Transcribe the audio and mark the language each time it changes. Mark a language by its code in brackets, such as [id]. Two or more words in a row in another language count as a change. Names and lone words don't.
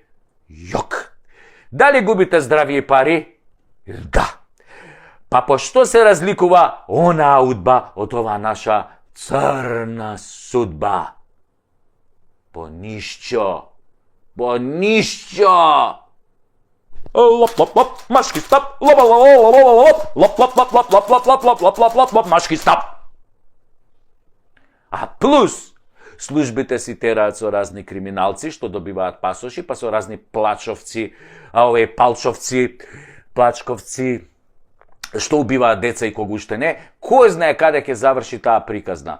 [mk] Јок. Дали губите здравје и пари? Да. Па по што се разликува онаа удба од оваа наша црна судба? По ништо. По ништо. Лоп лоп лоп машки стап, лоп лоп лоп лоп лоп лоп лоп лоп лоп лоп лоп лоп лоп лоп лоп лоп машки стап. А плюс службите си тераат со разни криминалци што добиваат пасоши, па со разни плачовци, плачковци што убиваат деца и кога уште не, кој знае каде ќе заврши таа приказна.